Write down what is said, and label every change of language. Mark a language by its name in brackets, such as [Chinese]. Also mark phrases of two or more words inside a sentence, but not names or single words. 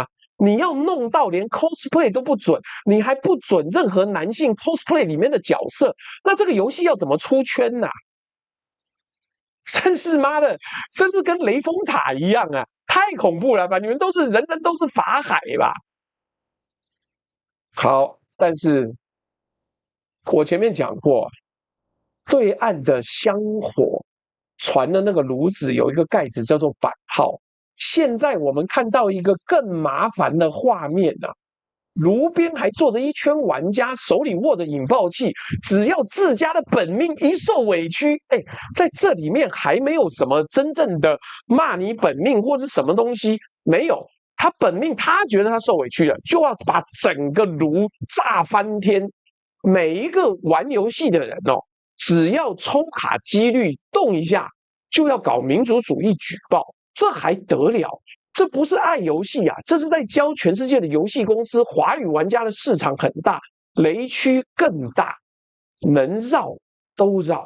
[Chinese] 你要弄到連 cosplay 都不准，你還不准任何男性 cosplay 裡面的角色，那這個遊戲要怎麼出圈啊？真是媽的，真是跟雷峰塔一樣啊！太恐怖了吧！你們都是人人都是法海吧？好，但是我前面講過，對岸的香火傳的那個爐子有一個蓋子叫做版號。現在我們看到一個更麻煩的畫面啊，爐邊還坐着一圈玩家，手裡握着引爆器，只要自家的本命一受委屈，在這裡面還沒有什麼真正的罵你本命或者什麼東西，沒有，他本命他覺得他受委屈了，就要把整個爐炸翻天。每一個玩遊戲的人哦，只要抽卡幾率動一下，就要搞民族主義舉報。這還得了？這不是愛遊戲啊，這是在教全世界的遊戲公司，華語玩家的市場很大，雷區更大，能繞都繞。